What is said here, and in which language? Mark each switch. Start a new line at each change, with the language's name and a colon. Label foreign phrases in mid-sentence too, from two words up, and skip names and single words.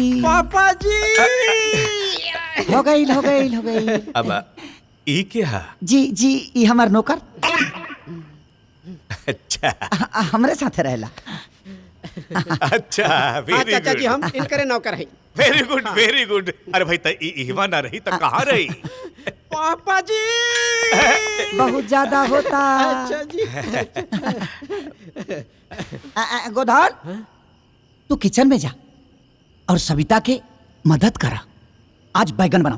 Bhojpuri: पापा जी। हो गई हो गई हो गई। अब ई के हा? जी जी ये हमार नौकर अच्छा हमरे साथे रहेला। अच्छा हाँ वेरी चाचा जी हम गुड, इनकरे नौकर हैं।
English: very good, very good.
Bhojpuri: अरे भाई त इहवा ना रही तो कहाँ रही? पापा जी। बहुत ज्यादा होता। अच्छा जी। गोधान तू किचन में जा और सविता के मदद करा, आज बैगन बनावा।